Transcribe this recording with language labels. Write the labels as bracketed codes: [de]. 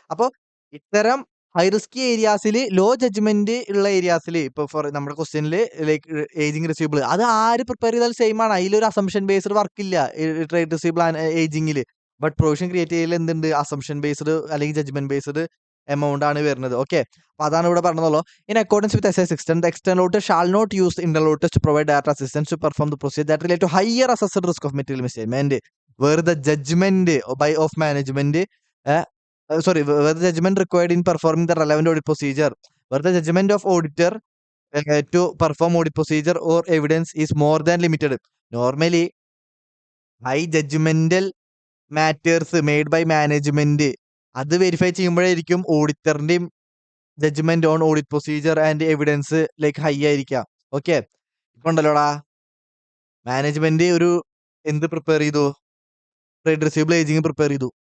[ml] അപ്പൊ ഇത്തരം high risky ഏരിയാസിൽ law judgement ഉള്ള ഏരിയാസിൽ ഇപ്പൊ ഫോർ നമ്മുടെ ക്വസ്റ്റ്യനിൽ ലൈക്ക് ഏജിങ് റിസീവബിൾ അത് ആര് പ്രിപ്പയർ ചെയ്താൽ സെയിം ആണ്. അതിലൊരു അസംഷൻ ബേസ്ഡ് വർക്ക് ഇല്ല trade receivable ഏജിങ്ങിൽ. But provision create ചെയ്യൽ എന്തുണ്ട് അസംഷൻ ബേസ്ഡ് അല്ലെങ്കിൽ ജഡ്ജ്മെന്റ് ബേസ്ഡ് എമൗണ്ട് ആണ് വരുന്നത്. ഓക്കെ, അപ്പൊ അതാണ് ഇവിടെ പറഞ്ഞതല്ലോ. [en] In accordance with SA 16, the external auditor shall not use the internal auditors to provide data assistance to perform the procedure that relate to higher assessed risk of material misstatement, where the judgment of management, where the judgment required in performing the relevant audit procedure, where the judgment of auditor to perform audit procedure or evidence is more than limited. Normally, high judgmental matters made by management [ml] അത് verify ചെയ്യുമ്പോഴായിരിക്കും ഓഡിറ്ററിന്റെയും judgement on audit procedure and evidence like high ആയിരിക്കാം. Okay, ഇപ്പൊ ഉണ്ടല്ലോടാ management ഒരു എന്ത് prepare ചെയ്തു, trade receivable ageing prepare ചെയ്തു.